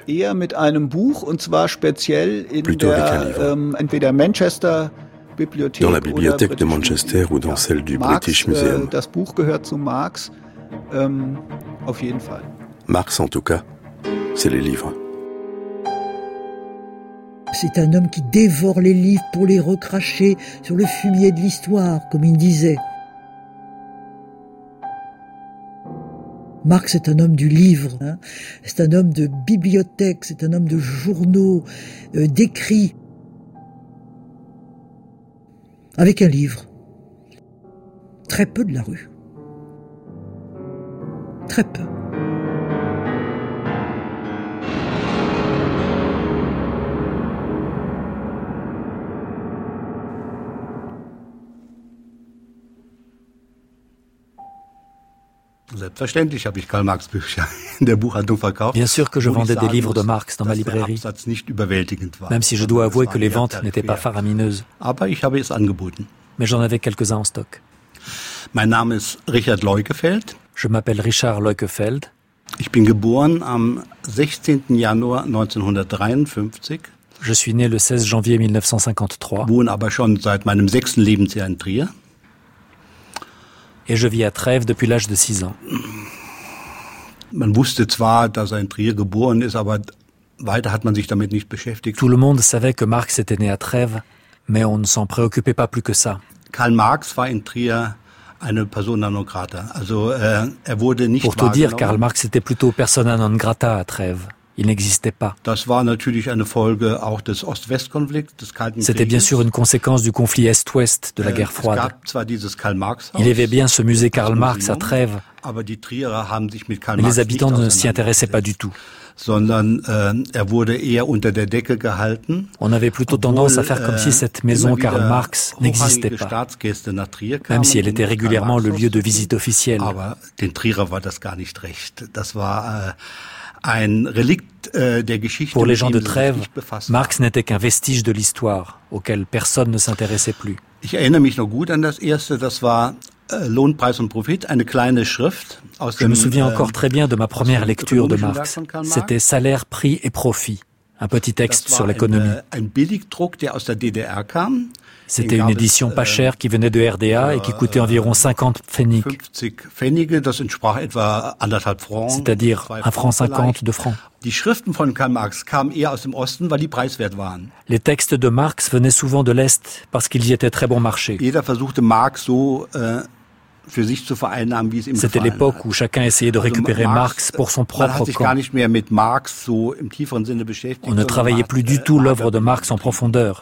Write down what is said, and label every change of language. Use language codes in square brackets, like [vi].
[de] Eher mit einem Buch und zwar speziell in der entweder Manchester Bibliothek [fr] dans la bibliothèque de Manchester ou dans celle du British Museum. [de] Das Buch gehört zu Marx auf jeden Fall. [fr] Marx en tout cas, c'est les livres. C'est un homme qui dévore les livres pour les recracher sur le fumier de l'histoire, comme il disait. Marx est un homme du livre, hein. C'est un homme de bibliothèque, c'est un homme de journaux, d'écrits. Avec un livre. Très peu de la rue. Très peu. [de] Selbstverständlich habe ich Karl Marx Bücher in der Buchhandlung verkauft. [fr] Bien sûr que je vendais des livres de Marx dans ma librairie. [de] Der Absatz nicht überwältigend war. [fr] Même si je dois avouer que les ventes n'étaient pas faramineuses. [de] Aber ich habe es angeboten. [fr] Mais j'en avais quelques-uns en stock. [de] Mein Name ist Richard Leukefeld. [fr] Je m'appelle Richard Leukefeld. [de] Ich bin geboren am 16. Januar 1953. [fr] Je suis né le 16 janvier 1953. [de] Wohne aber schon seit meinem 6. Lebensjahr in Trier. [fr] Et je vis à Trèves depuis l'âge de 6 ans. [de] Man wusste zwar, dass er in Trier geboren ist, aber weiter hat man sich damit nicht beschäftigt. [fr] Tout le monde savait que Marx était né à Trèves, mais on ne s'en préoccupait pas plus que ça. [de] Karl Marx war in Trier eine persona non grata. Also er wurde nicht wahrgenommen. [fr] Pour te dire, Karl Marx était plutôt persona non grata à Trèves. Il n'existait pas. [de] Das war natürlich eine Folge auch des Ost-West-Konflikts, des Kalten Krieges. [fr] C'était bien sûr une conséquence du conflit Est-Ouest, de la guerre froide. [de] Es gab zwar dieses Karl Marx. [fr] Il y avait bien ce musée Karl Marx à Trèves. [de] Aber die Trierer haben sich mit Karl Marx. [fr] Les habitants ne s'y intéressaient pas du tout. [de] Sondern er wurde eher unter der Decke gehalten. [fr] On avait plutôt tendance à faire comme si cette maison Karl Marx n'existait pas. Même si elle était régulièrement le lieu de visite officielle. [de] Aber den Trierer war das gar nicht recht. Das war ein Relikt der Geschichte. [fr] Pour les gens de Trèves, Marx n'était qu'un vestige de l'histoire, auquel personne ne s'intéressait plus. [de] Ich erinnere mich noch gut an das erste, das war Lohn, Preis und Profit, eine kleine Schrift aus dem, [fr] je me souviens encore très bien de ma première lecture de Marx. C'était Salaire, Prix et Profit, un petit texte sur l'économie. [de] Ein Billigdruck, der aus der DDR kam. [fr] C'était une édition pas chère qui venait de RDA et qui coûtait environ 50 Pfennig. [de] 50 Pfennig, das entsprach etwa anderthalb Francs. [fr] C'est-à-dire 1,50 francs de francs. [de] Die Schriften von Karl Marx kamen eher aus dem Osten, weil die preiswert waren. [fr] Les textes de Marx venaient souvent de l'Est parce qu'ils y étaient très bon marché. [de] Jeder versuchte Marx so für sich zu vereinnahmen, wie es ihm gefallen. [fr] C'était l'époque où chacun essayait de récupérer Marx pour son propre compte. [de] Man hat sich gar nicht mehr mit Marx so im tieferen Sinne beschäftigt. [fr] On ne travaillait plus du tout l'œuvre de Marx en profondeur.